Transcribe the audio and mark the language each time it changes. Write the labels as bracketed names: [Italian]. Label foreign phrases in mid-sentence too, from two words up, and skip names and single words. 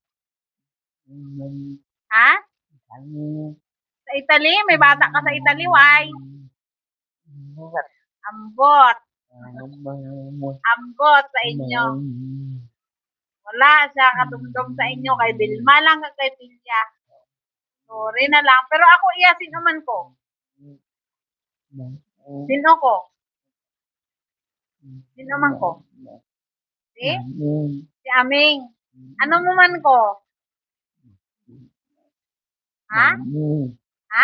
[Cebuano] Ha? Sa Italy, may bata ka sa Italy, why? Ambot. Ambot sa inyo. Wala siya kadumdum sa inyo kay Vilma lang kay Pilya. Sorry na lang. Pero ako iya, sino man ko? Sino ko? Sino man ko? Si? Si Aming. Ano mo man ko? Ha? Ha?